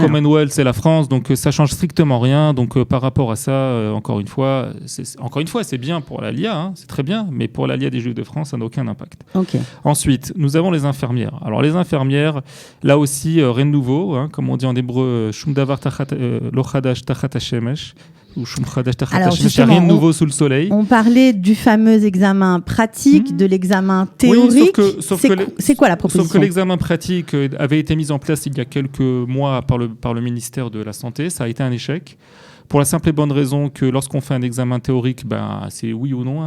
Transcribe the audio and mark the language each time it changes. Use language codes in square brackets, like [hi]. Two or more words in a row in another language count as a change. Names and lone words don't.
[fr] Le Commonwealth, c'est la France, donc ça change strictement rien. Donc par rapport à ça, encore une fois, c'est bien pour l'ALIA, c'est très bien, mais pour l'ALIA des Juifs de France, ça n'a aucun impact. Okay. Ensuite, nous avons les infirmières. Alors les infirmières, là aussi, rien de nouveau, comme on dit en hébreu, [he] שום דבר לא חדש תחת השמש. [fr] Il n'y a rien de nouveau sous le soleil. On parlait du fameux examen pratique, de l'examen théorique. Oui, c'est quoi la proposition ? Sauf que l'examen pratique avait été mis en place il y a quelques mois par le ministère de la Santé. Ça a été un échec. Pour la simple et bonne raison que lorsqu'on fait un examen théorique, c'est oui ou non.